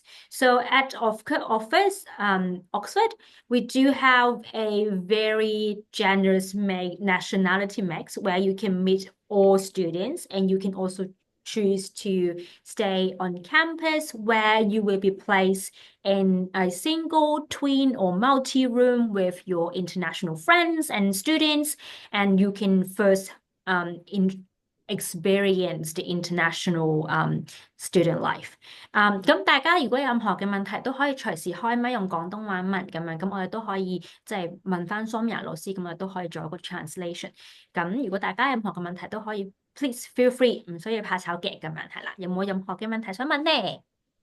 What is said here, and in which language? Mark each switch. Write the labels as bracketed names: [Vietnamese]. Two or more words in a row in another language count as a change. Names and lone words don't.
[English] So at Oxford, we do have a very generous nationality mix where you can meet all students, and you can also choose to stay on campus where you will be placed in a single, twin, or multi-room with your international friends and students, and you can first experience the international student life。 [Cantonese] 咁大家如果有任何嘅問題都可以隨時開咪用廣東話問咁樣，咁我哋都可以即係問翻 Soumya 老師，咁我哋都可以做一個 translation。咁如果大家有任何嘅問題都可以 [English] please feel free， [Cantonese] 唔需要怕醜嘅咁樣係啦。有冇任何嘅問題想問呢？